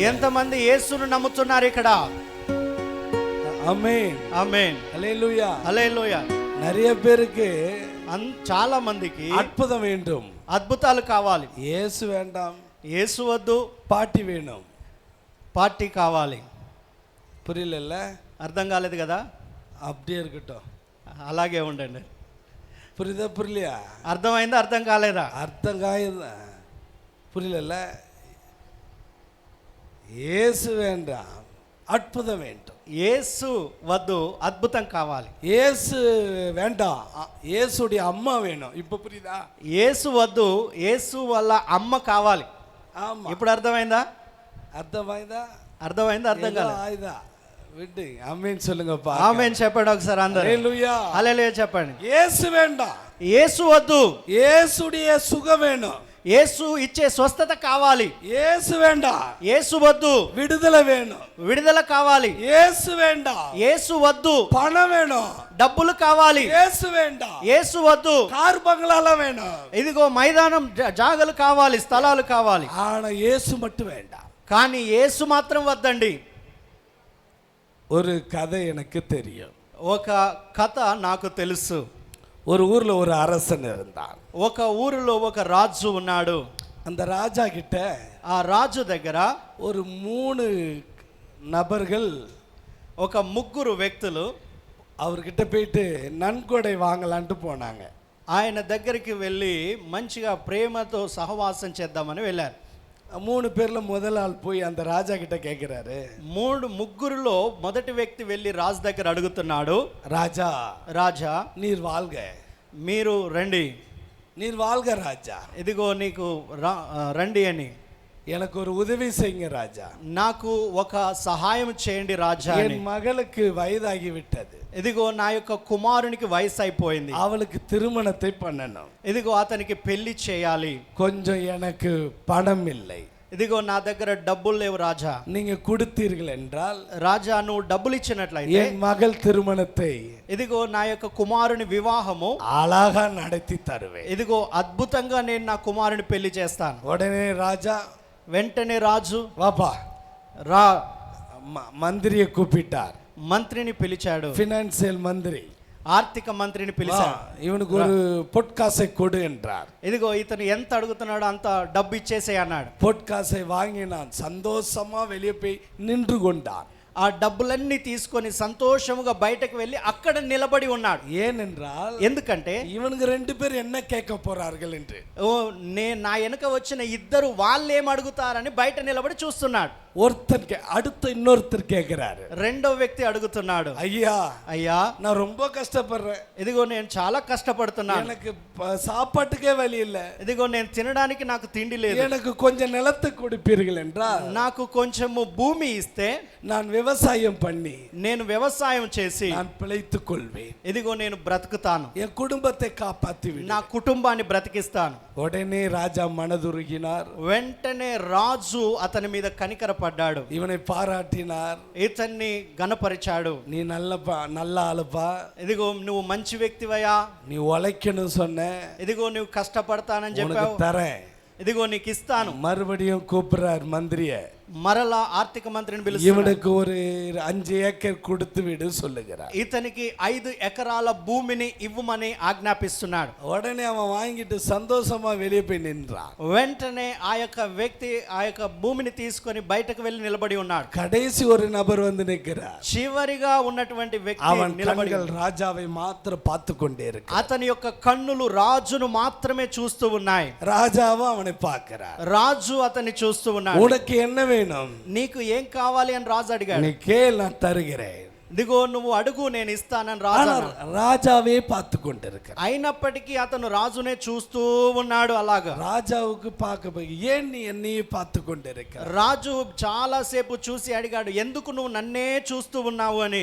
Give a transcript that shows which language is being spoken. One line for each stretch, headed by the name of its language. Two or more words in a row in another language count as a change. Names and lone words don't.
Telugu: ఎంతమంది యేసును నమ్ముతున్నారు ఇక్కడ?
Tamil: ஆமென்,
Telugu: ఆమేన్,
Tamil: ஹல்லேலூயா.
Telugu: హల్లెలూయా.
Tamil: நிறைய பேருக்கு
Telugu: చాలా మందికి
Tamil: அற்புதம் வேண்டும்,
Telugu: అద్భుతాలు కావాలి.
Tamil: இயேசு வேண்டாம்,
Telugu: యేసు వద్దు,
Tamil: பாட்டி வேணும்.
Telugu: పార్టీ కావాలి.
Tamil: புரியல?
Telugu: అర్థం కాలేదు కదా?
Tamil: அப்படியே இருக்கட்டும்.
Telugu: అలాగే ఉండండి.
Tamil: புரியுதா புரியலையா?
Telugu: అర్థమైందా? అర్థం కాలేదా?
Tamil: அர்த்தம் காயுதா? புரியல? இயேசு வேண்டாம், அற்புதம் வேண்டும்.
Telugu: యేసు వద్దు, అద్భుతం కావాలి.
Tamil: இயேசு வேண்டாம், இயேசுடைய அம்மா வேணும். இப்ப புரியுதா?
Telugu: యేసు వద్దు, యేసు వాళ్ళ అమ్మ కావాలి.
Tamil: ஆமா,
Telugu: ఇప్పుడు అర్థమైందా?
Tamil: అర్థమైందా?
Telugu: అర్థమైందా? అర్థం కాలేదు.
Tamil: ஆயுதா விட்டு ஆமென் சொல்லுங்கப்பா.
Telugu: ఆమేన్ చెప్పండి ఒకసారి అందరూ.
Tamil: ஹalleluya,
Telugu: హల్లెలూయా చెప్పండి.
Tamil: இயேசு வேண்டாம்,
Telugu: యేసు వద్దు,
Tamil: இயேசுடைய சுகம் வேணும்.
Telugu: యేసు ఇచ్చే స్వస్థత కావాలి.
Tamil: இயேசு வேண்டாம்,
Telugu: యేసు వద్దు,
Tamil: விடுதலை வேணும்.
Telugu: విడుదల కావాలి.
Tamil: இயேசு வேண்டாம்,
Telugu: యేసు వద్దు,
Tamil: பணம் வேணும்.
Telugu: డబ్బులు కావాలి.
Tamil: இயேசு வேண்டாம்,
Telugu: యేసు వద్దు,
Tamil: கார் பங்களால வேணும்.
Telugu: ఇదిగో మైదానం జాగలు కావాలి, స్థలాలు కావాలి.
Tamil: ஆனா இயேசு மட்டும் வேண்டாம்.
Telugu: కానీ యేసు మాత్రం వద్దండి.
Tamil: ஒரு கதை எனக்கு தெரியும்.
Telugu: ఒక కథ నాకు తెలుసు.
Tamil: ஒரு ஊர்ல ஒரு அரசன் இருந்தான்.
Telugu: ఒక ఊరిలో ఒక రాజు ఉన్నాడు.
Tamil: அந்த ராஜா கிட்ட
Telugu: ఆ రాజు దగ్గర
Tamil: ஒரு 3 நபர்கள்
Telugu: ఒక ముగ్గురు వ్యక్తులు
Tamil: அவர்கிட்ட போயிட்டு நன்கொடை வாங்கலான்ட்டு போனாங்க.
Telugu: ఆయన దగ్గరికి వెళ్ళి మంచిగా ప్రేమతో సహవాసం చేద్దామని వెళ్ళారు.
Tamil: 3 பேர்ல முதல் ஆள் போய் அந்த ராஜா கிட்ட கேட்கிறாரு.
Telugu: ముగ్గురులో మొదటి వ్యక్తి వెళ్ళి రాజు దగ్గర అడుగుతున్నాడు,
Tamil: ராஜா,
Telugu: రాజా
Tamil: நீர் வாழ்க,
Telugu: మీరు రండి,
Tamil: நீர் வாழ்க ராஜா,
Telugu: ఇదిగో నీకు రండి అని,
Tamil: எனக்கு ஒரு உதவி செய்யுங்க ராஜா,
Telugu: నాకు ఒక సహాయం చేయండి రాజా అని.
Tamil: என் மகளுக்கு வயதாகி விட்டது,
Telugu: ఇదిగో నా యొక్క కుమారునికి వయసు అయిపోయింది,
Tamil: அவளுக்கு திருமணத்தை பண்ணணும்,
Telugu: ఇదిగో అతనికి పెళ్లి చేయాలి,
Tamil: கொஞ்சம் எனக்கு பணம் இல்லை,
Telugu: ఇదిగో నా దగ్గర డబ్బులు లేవు రాజా.
Tamil: நீங்க கொடுத்தீர்கள் என்றால்
Telugu: రాజా నువ్వు డబ్బులు ఇచ్చినట్లయితే
Tamil: என் மகள் திருமணத்தை
Telugu: ఇదిగో నా యొక్క కుమారుని వివాహము
Tamil: அழகா நடத்தி தருவேன்.
Telugu: ఇదిగో అద్భుతంగా నేను నా కుమారుని పెళ్లి చేస్తాను.
Tamil: உடனே ராஜா,
Telugu: వెంటనే రాజు
Tamil: வாப்பா,
Telugu: రా
Tamil: மந்திரியை கூப்பிட்டார்.
Telugu: మంత్రిని పిలిచాడు,
Tamil: பினான்சியல் மந்திரி,
Telugu: ఆర్థిక మంత్రిని పిలిచాడు.
Tamil: இவனுக்கு ஒரு பொற்காசை கொடு என்றார்.
Telugu: ఇదిగో ఇతను ఎంత అడుగుతున్నాడో అంత డబ్బు ఇచ్చేసే అన్నాడు.
Tamil: பொற்காசை வாங்கினான். சந்தோஷமா வெளியே போய் நின்று கொண்டான்.
Telugu: ఆ డబ్బులన్నీ తీసుకొని సంతోషముగా బయటకు వెళ్ళి అక్కడ నిలబడి ఉన్నాడు.
Tamil: ஏனென்றால்
Telugu: ఎందుకంటే
Tamil: இவனுக்கு 2 பேர் என்ன கேட்க போறார்கள் என்று,
Telugu: నా వెనక వచ్చిన ఇద్దరు వాళ్ళు ఏం అడుగుతారని బయట నిలబడి చూస్తున్నాడు.
Tamil: ஒருத்தர் அடுத்த இன்னொருத்தர் கேட்கிறாரு.
Telugu: రెండో వ్యక్తి అడుగుతున్నాడు,
Tamil: ஐயா,
Telugu: అయ్యా
Tamil: நான் ரொம்ப కష్టப்படுறேன்,
Telugu: ఇదిగో నేను చాలా కష్టపడుతున్నాను,
Tamil: எனக்கு சாப்பாட்டுக்கே வழி இல்ல,
Telugu: ఇదిగో నేను తినడానికి నాకు తిండి లేదు,
Tamil: எனக்கு கொஞ்சம் நிலத்தை கொடுப்பீர்கள் என்றால்
Telugu: నాకు కొంచెము భూమి ఇస్తే
Tamil: நான் விவசாயம் பண்ணி
Telugu: నేను వ్యవసాయం చేసి
Tamil: நான் பிழைத்துக் கொள்வேன்,
Telugu: ఇదిగో నేను బ్రతుకుతాను,
Tamil: என் குடும்பத்தை காப்பாத்தி
Telugu: నా కుటుంబాన్ని బ్రతికిస్తాను.
Tamil: உடனே ராஜா மனதுருகினார்.
Telugu: వెంటనే రాజు అతని మీద కనికరపడ్డాడు,
Tamil: இவனை பாராட்டினார்.
Telugu: ఇతన్ని గణపరిచాడు.
Tamil: நீ நல்ல ஆளுப்பா,
Telugu: ఇదిగో నువ్వు మంచి వ్యక్తివయ్యా,
Tamil: நீ உழைக்கணும் சொன்ன,
Telugu: ఇదిగో నువ్వు కష్టపడతానని
Tamil: உனக்கு
Telugu: చెప్పావు,
Tamil: தரேன்.
Telugu: ఇదిగో నీకు ఇస్తాను.
Tamil: மறுபடியும் கூப்பிடுறார் மந்திரிய.
Telugu: మరలా ఆర్థిక మంత్రిని పిలుస్తున్నాడు.
Tamil: இவனுக்கு ஒரு 5 ஏக்கர் கொடுத்து விடு சொல்லுகிறார்.
Telugu: ఇతనికి 5 ఎకరాల భూమిని ఇవ్వమని ఆజ్ఞాపిస్తున్నాడు.
Tamil: உடனே அவன் வாங்கிட்டு சந்தோஷமா வெளியே போய் நின்றான்.
Telugu: వెంటనే ఆ యొక్క వ్యక్తి ఆ యొక్క భూమిని తీసుకొని బయటకు వెళ్ళి నిలబడి ఉన్నాడు.
Tamil: கடைசி ஒரு நபர் வந்து நிற்கிறார்.
Telugu: చివరిగా ఉన్నటువంటి వ్యక్తి
Tamil: அவன்
Telugu: నిలబడి
Tamil: கண்கள் ராஜாவை மாத்திரம் பார்த்து கொண்டே இருக்கு.
Telugu: అతని యొక్క కన్నులు రాజును మాత్రమే చూస్తూ ఉన్నాయి.
Tamil: ராஜாவும் அவனை பார்க்கிறார்.
Telugu: రాజు అతన్ని చూస్తూ ఉన్నాడు.
Tamil: உனக்கு என்ன வேணும்?
Telugu: నీకు ఏం కావాలి అని రాజు అడిగాడు.
Tamil: நீ கேள், நான் தருகிறேன்.
Telugu: ఇదిగో నువ్వు అడుగు, నేను ఇస్తానని రాజు అన్నాడు.
Tamil: ராஜாவே பார்த்து கொண்டிருக்கிறார்.
Telugu: అయినప్పటికీ అతను రాజునే చూస్తూ ఉన్నాడు. అలాగా
Tamil: ராஜாவுக்கு பார்க்க ஏன் நீ என்னையே பார்த்து கொண்டிருக்க?
Telugu: రాజు చాలా సేపు చూసి అడిగాడు, ఎందుకు నువ్వు నన్నే చూస్తూ ఉన్నావు అని.